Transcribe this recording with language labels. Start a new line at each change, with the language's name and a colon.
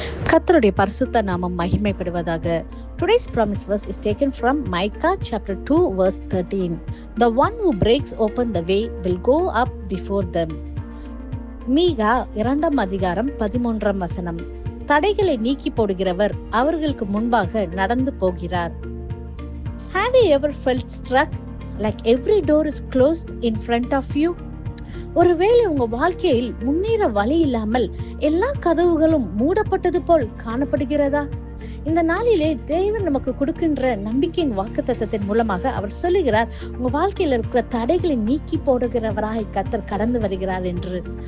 Tamil: கர்த்தருடைய பரிசுத்த நாமம் மகிமைப்படுவதாக.
English: Today's promise verse is taken from Micah chapter 2 verse 13. The one who breaks open the way will go up before them.
Tamil: மீகா 2 அதிகாரம் 13 வசனம். தடைகளை நீக்கி போடுகிறவர் அவர்களுக்கு முன்பாக நடந்து போகிறார்.
English: Have you ever felt struck like every door is closed in front of you?
Tamil: ஒருவேளை உங்க வாழ்க்கையில் முன்னேற வழி இல்லாமல் எல்லா கதவுகளும் மூடப்பட்டது போல் காணப்படுகிறதா? இந்த நாளிலே தேவன் நமக்கு கொடுக்கின்ற நம்பிக்கையின் வாக்குத்தத்தத்தின் மூலமாக அவர் சொல்லுகிறார், உங்க வாழ்க்கையில இருக்கிற தடைகளை நீக்கி போடுகிறவராய் கர்த்தர் கடந்து வருகிறார் என்று.